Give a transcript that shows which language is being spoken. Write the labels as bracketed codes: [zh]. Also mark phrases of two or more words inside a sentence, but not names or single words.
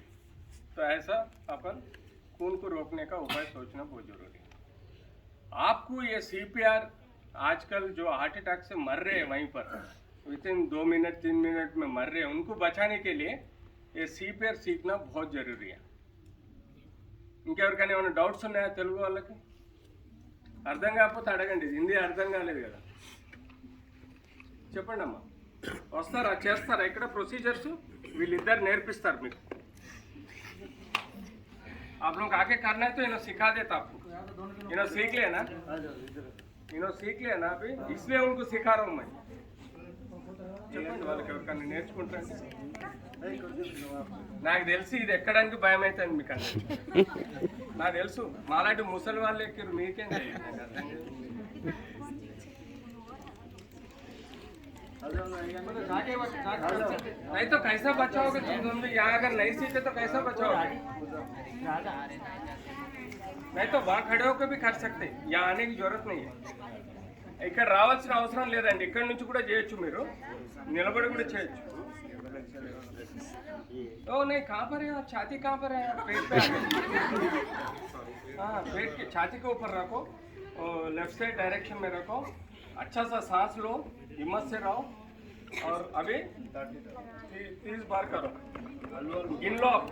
[hi] तो ऐसा अपन खून को रोकने का उपाय सोचना बहुत जरूरी है। आपको ये CPR, आजकल जो [en] heart attack [hi] से मर रहे हैं वहीं पर [en] within 2 minute 3 minute [hi] में मर रहे हैं, उनको बचाने के लिए ये CPR सीखना बहुत जरूरी है। [te] ఇంకెవరికైనా ఏమైనా డౌట్స్ ఉన్నాయా తెలుగు వాళ్ళకి? అర్థం కాకపోతే అడగండి, హిందీ అర్థం కాలేదు కదా, చెప్పండి అమ్మా. వస్తారా, చేస్తారా ఇక్కడ ప్రొసీజర్స్? వీళ్ళిద్దరు నేర్పిస్తారు మీకు. [hi] आप लोग आके करना है तो इन्हों सिखा देता आपको, इन्हों सीख लेना, इन्हों सीख लेना अभी, इसलिए उनको सिखा रहा हूँ मैं. [te] చెప్పండి వాళ్ళకి ఎవరికన్నా నేర్చుకుంటారండి. నాకు తెలిసి ఇది ఎక్కడానికి భయం అవుతుంది మీకు అందరికీ, నాకు తెలుసు. మాలాంటి ముసలి వాళ్ళు ఎక్కిరు, మీకేం తెలియదు, నాకు అర్థం కాదు. [hi] नहीं तो कैसा बचाओगे तुम? यहाँ अगर नहीं सीखे तो कैसा बचाओगे? नहीं तो वहाँ खड़े होकर भी कर सकते, यहाँ आने की जरूरत नहीं है. [te] ఇక్కడ రావాల్సిన అవసరం లేదండి, ఇక్కడ నుంచి కూడా చేయొచ్చు, మీరు నిలబడి కూడా చేయొచ్చు. [hi] ओ नहीं, कहाँ पर है आप? छाती कहाँ पर है? पेट पे हाँ, पेट के छाती के ऊपर रखो, [en] left side direction [hi] में रखो, अच्छा सा सांस लो, हिम्मत से रहो, और अभी 30 बार करो, गिन लो आप.